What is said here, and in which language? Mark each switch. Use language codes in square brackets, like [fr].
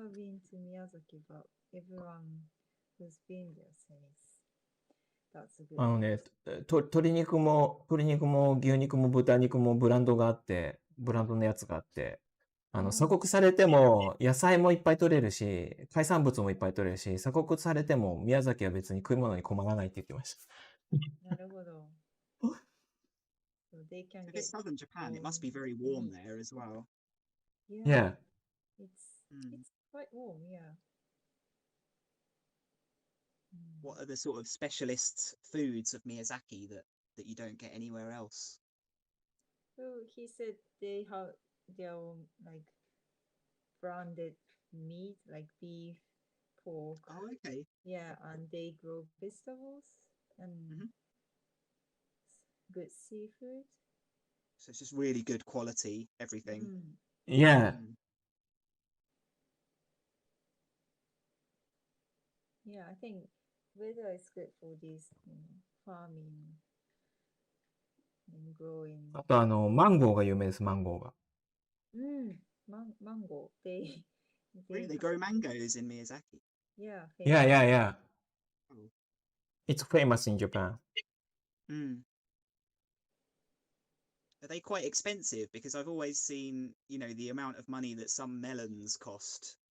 [en] never been to Miyazaki, but everyone who's been there says that's a good [ja] ね、 [en] place. [ja] 鶏肉も牛肉も豚肉もブランドがあって、ブランドのやつがあって、鎖国されても野菜もいっぱい取れるし、海産物もいっぱい取れるし、鎖国されても宮崎は別に食い物に困らないって言ってました。なるほど。 [en] So they can If get it's southern Japan, it must be very warm there as well. Yeah. It's quite warm, yeah. What are the sort of specialist foods of Miyazaki that you don't get anywhere else? So he said they have their own like branded meat, like beef, pork. Oh, okay. Yeah, and they grow vegetables and good seafood. So it's just really good quality, everything. Yeah. Yeah, I think weather is good for this farming and growing. [ja] あとマンゴーが有名です、マンゴーが。 [en] Mango. Really? They grow mangoes in Miyazaki? Yeah. Yeah. Oh. It's famous in Japan. Are they quite expensive? Because I've always seen, the amount of money that some melons cost.